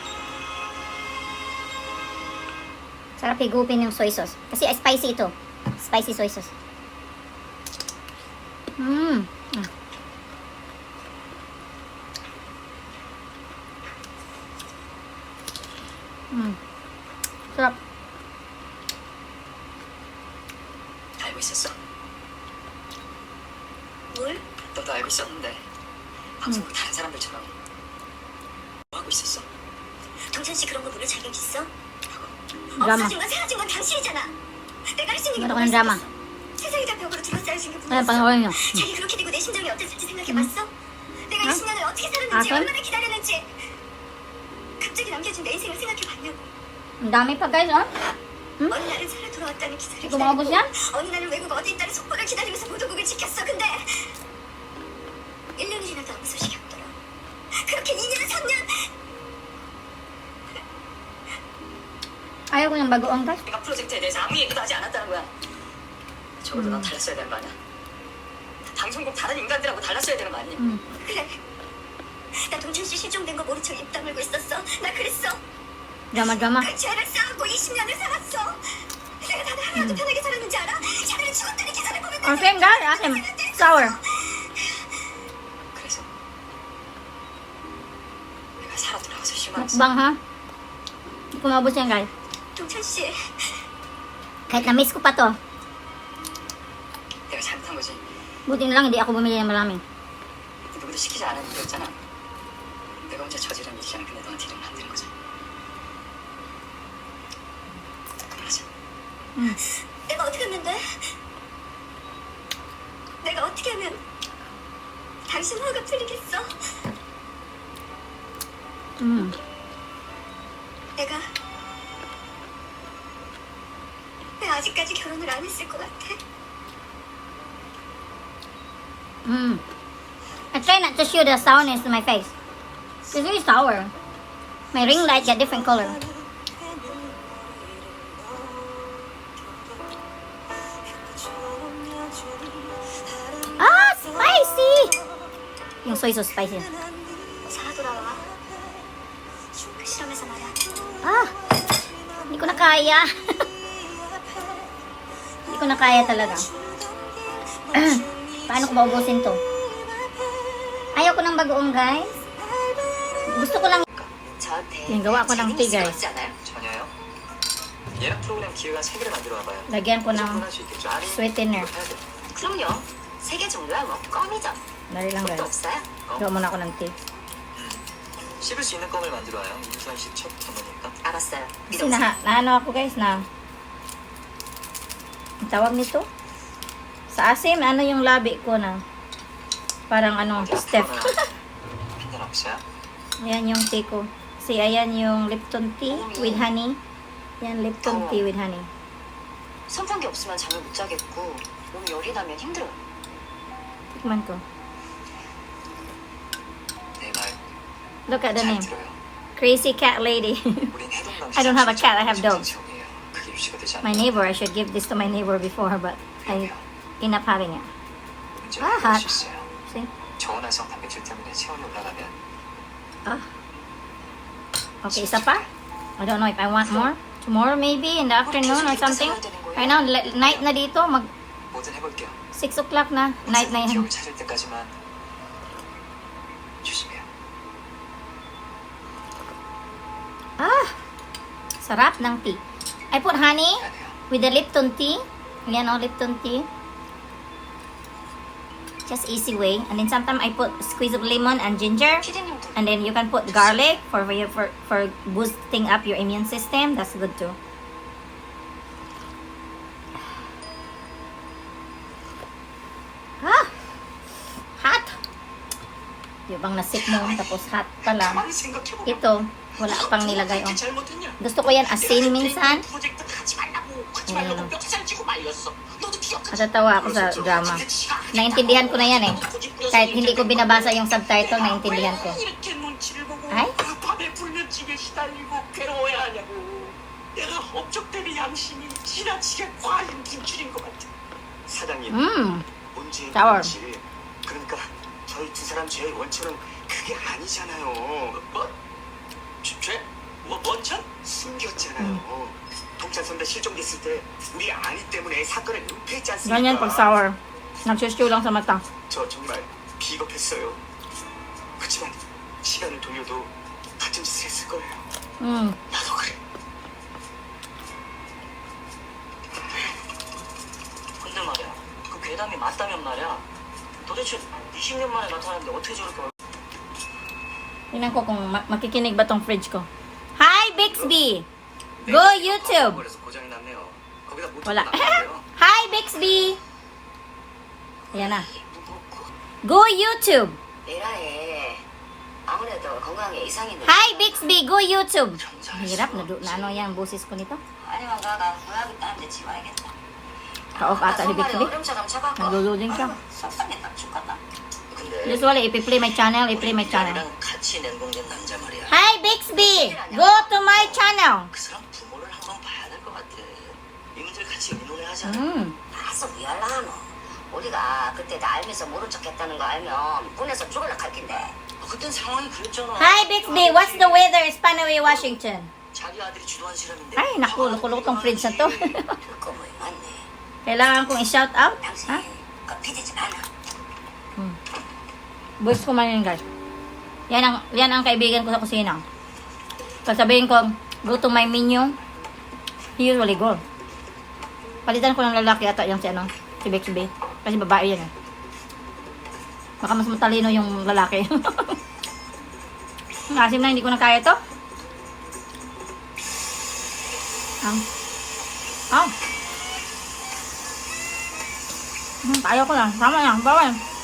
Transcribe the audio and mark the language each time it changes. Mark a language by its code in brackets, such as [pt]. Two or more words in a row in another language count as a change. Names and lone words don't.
[tl] Sarap higupin yung [en] soy sauce. [tl] Kasi spicy ito. [en] Spicy soy sauce. [tl] sarap. [ko] 알고 있었어? 뭘? 너도 알고 있었는데 방송국 다른 사람들처럼 뭐 하고 있었어? 동찬 씨 그런 거 모를 자격 있어? 드라마. 없어진 건 사라진 건 당신이잖아. 내가 할 수 있는 게 [tl] Meron [ko] 뭐가 [tl] ka ng drama. [ko] 있었어? 세상이 다 벽으로 둘러싸여진 게 [tl] Ayan, [ko] 분명했어. [tl] panoorin nyo. [ko] 자기 그렇게 되고 내 심정이 어땠을지 생각해봤어? 내가 어? 20년을 어떻게 살았는지 아들? 얼마나 기다렸는지 갑자기 남겨준 내 인생을 생각해봤냐고. [tl] Ang dami pa, guys, oh. [ko] 어느 날은 살아 돌아왔다는 기사를 [tl] Hindi ko maubos yan? [ko] 어느 날은 외국 어디 있다는 속보를 기다리면서 보도국을 지켰어. 근데 1년이 지나도 아무 소식이 없더라. 그렇게 2년, 3년 [tl] Ayaw ko ng bagoong, guys. [ko] 내가 프로젝트에 대해서 아무 얘기도 하지 않았다는 거야. 적어도 넌 달랐어야 되는 거 아니야? 방송국 다른 인간들하고 달랐어야 되는 거 아니야? 그래. 나 동춘 씨 실종된 거 모른 척 입 다물고 있었어. 나 그랬어. [en] Drama. [ko] 그 죄를 쌓고 20년을 살았어. 내가 다들 하나도 편하게 살았는지 알아? 자네는 죽었다는 기사를 보면 [en] Oh, same, guys. Asim. Sour. [ko] 그래서 내가 살아 돌아와서 실망했어. [tl] Mukbang, ha? Hindi ko maubos yan, guys. [ko] 동찬 씨, [tl] Kahit na-miss ko pa to. [ko] 내가 잘못한 거지. [tl] Buti na lang hindi ako bumili ng marami. [ko] 누구도 시키지 않은 일이었잖아. 내가 혼자 저지른 일이잖아. 근데 너한테 이러면 안 되는 거지. 그만하자. 내가 어떻게 하면 돼? 내가 어떻게 하면 당신 화가 풀리겠어? 내가 왜 아직까지 결혼을 안 했을 것 같아? [en] I try not to show the sourness to my face. It's very sour. My ring light got different color. Ah, spicy! [tl] Yung [en] soy sauce [tl] spicy. [ko] 살아 돌아와. 그 실험에서 말이야. [tl] Ah! Hindi ko na kaya. Hindi ko na kaya talaga. Paano ko maubusin to? Ayaw ko ng bagoong, guys. Gusto ko lang. [ko] 저한테 [tl] Yung gawa ko ng tea, guys. [ko] 전혀요. 예약 프로그램 기획안 3개를 만들어 와봐요. [tl] Lagyan ko ng 할수 있겠죠? 아니, sweetener. [ko] 이거 해야 돼. 그럼요. 3개 정도야 뭐 껌이죠. [tl] Dali lang, [ko] 또 [tl] guys. [ko] 없어요? [tl] Gawa muna ako ng tea. [ko] 씹을 수 있는 껌을 만들어 와요. 임산식 첫 전문이니까. 알았어요. [tl] Kasi na ako, guys, na ang tawag nito? Sa asim, ano yung labi ko na parang ano, Steph. [ko] 핀잔 없어요? [tl] Ayan yung tea ko. Kasi ayan yung [en] Lipton tea with honey. Yan, Lipton tea with honey. [ko] 선풍기 없으면 잠을 못 자겠고 몸 열이 나면 힘들어요. [tl] Tikman ko. [ko] 내 말 [en] Look at the [ko] 잘 [en] name. [ko] 들어요. [en] Crazy cat lady. [ko] 우린 해동강 [en] I don't have a cat, I have dogs. [ko] 지역이에요. 그게 유지가 되지 않아요. [en] My neighbor, I should give this to my neighbor before, but I end up having it. [ko] 문제가 아, 생길 수 있어요. [en] See? [ko] 저온화성 단백질 때문에 체온이 올라가면 [tl] Okay, isa pa? [en] I don't know if I want more. Tomorrow maybe, in the afternoon or something. Right now, [tl] night na dito. Mag [ko] 뭐든 해볼게요. [tl] 6 o'clock na. Night na yan. [ko] 기억을 찾을 때까지만 조심해요. Ah! [tl] Sarap ng [en] tea. I put honey [ko] 미안해요. [en] with the Lipton tea. [tl] Ayan o, [en] Lipton tea. Just easy way. And then sometimes I put squeeze of lemon and ginger. [ko] 피디님도 [en] And then you can put garlic for boosting up your immune system. That's good too. Ah! Hot! [tl] Yung bang nasip mo, tapos hot pa lang. [ko] 가만히 생각해보면 [tl] Ito, wala pang nilagay. [ko] 어떻게 Oh. 잘못했냐? [tl] Gusto ko yan asin minsan. [ko] 프로젝트 하지 말라고 멱살 쥐고 말렸어. 너도 기억하지? [tl] Natatawa ako sa drama. Naintindihan ko na yan eh. Kahit hindi ko binabasa yung subtitle, naintindihan ko. [ko] 이렇게 눈치를 보고 Ay? 밤에 불면증에 시달려 업적 대비 양심이 지나치게 과잉 진출인 것 같아. 사장님, 문제는 [en] Sour. [ko] 문제. 그러니까 저희 두 사람 죄의 원천은 그게 아니잖아요. 뭐? 죄? 뭐 원천? 숨겼잖아요. 동찬 선배 실종됐을 때 우리 아니 때문에 사건을 은폐했지 않습니까? [tl] Ganyan pag sour. Nagsusyo lang sa mata. [ko] 저 정말 비겁했어요. 그렇지만 시간을 돌려도 같은 짓을 했을 거예요. 나도 그래. 근데 말이야, 그 괴담이 맞다면 말이야. 도대체 20년 만에 나타났는데 어떻게 저렇게 [tl] Tingnan ko kung makikinig ba tong fridge ko. [en] Hi, Bixby! Go YouTube! [ko] 그래서 고장이 났네요. 거기다 못 [tl] Wala. [ko] 나갔는데요. [en] Hi, Bixby! [tl] Ayan na. [en] Go YouTube! [ko] 에라에 아무래도 건강에 이상이 있는 [en] Hi, Bixby! Go YouTube! [tl] Hirap, na ano yung boses ko nito. [ko] 아니면 가가 구약이 따는데 지워야겠다. [tl] Ka-off ata ni Bixby. [ko] 얼음처럼 차갑고 [tl] Naglo-loading siya. [ko] 속상했다 죽겠다. 근데 [en] Usually, if you play my channel, I play my channel. [ko] 미란이랑 같이 냉동된 남자 말이야. [en] Hi, Bixby! Go to my channel! [ko] 그 사람 부모를 한번 봐야 될 것 같아. 이민들 같이 의논을 하자. 알았어 미안하노. 우리가 그때 다 알면서 모른 척했다는 거 알면 군에서 죽을라 할 텐데. 그땐 상황이 그랬잖아. [en] Hi, Bixby! What's the weather in Spanaway, Washington? [ko] 자기 아들이 주도한 실험인데. [tl] Ay, naku, loko-loko tong fridge na to. [ko] 그거 뭐 맞네. [tl] Kailangan kong i-shout out? [ko] 당신 Ha? 그 피디지 않아. [tl] Voice ko man yun, guys. Yan ang kaibigan ko sa kusina. Sasabihin ko, [en] go to my menu. He usually go. [tl] Palitan ko ng lalaki ata yung si Bixby. Kasi babae yan eh. Baka mas matalino yung lalaki. Asim na, hindi ko na kaya to. Kaya ko na. Tama na. Bawal.